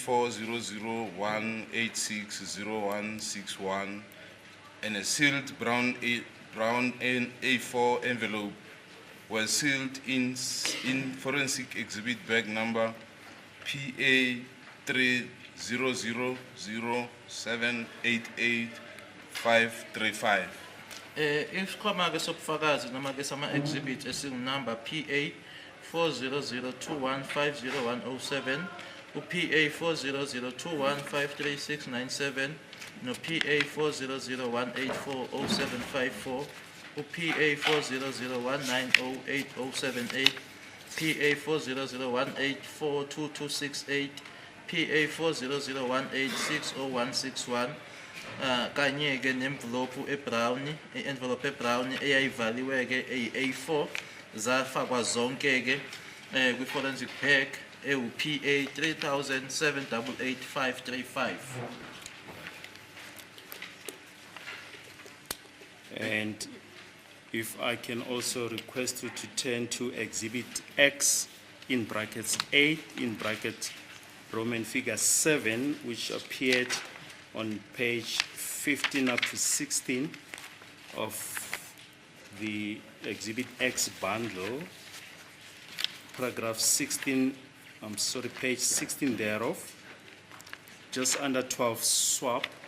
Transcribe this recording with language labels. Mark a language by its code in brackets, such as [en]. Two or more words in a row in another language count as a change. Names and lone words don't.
[en] 400186061 and a sealed brown A4 envelope was sealed in forensic exhibit bag number PA 30007885535. [zu] Isikhwama ke sobufakazi noma ke sama exhibit esingunumber PA 40021501007 uPA 400215367 no PA 400184074 uPA 400190878 PA 40018422268 PA 400186061 kanye ke envelope ebrown eyayivaliwe ke A4 zafakwa zonke ke kwi [en] forensic bag [zu] PA 3007888535. [en] And if I can also request you to turn to Exhibit X in brackets 8 in bracket Roman figure 7, which appeared on page 15 up to 16 of the Exhibit X bundle, paragraph 16, page 16 thereof, just under 12 swap.